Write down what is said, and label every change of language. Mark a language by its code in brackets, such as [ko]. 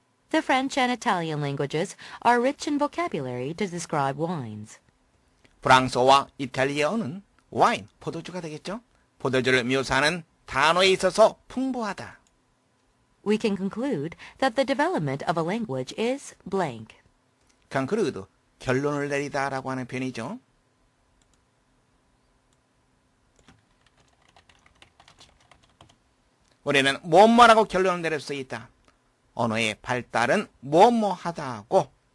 [en] The French and Italian languages are rich in vocabulary to describe wines. [ko] 프랑스어와 이탈리아어는 와인, 포도주가 되겠죠? 포도주를 묘사하는 단어에 있어서 풍부하다. [en] We can conclude that the development of a language is blank. [ko] conclude, 결론을 내리다라고 하는 표현이죠. 우리는 뭐뭐라고 결론을 내릴 수 있다. 언어의 발달은 뭐뭐하다고.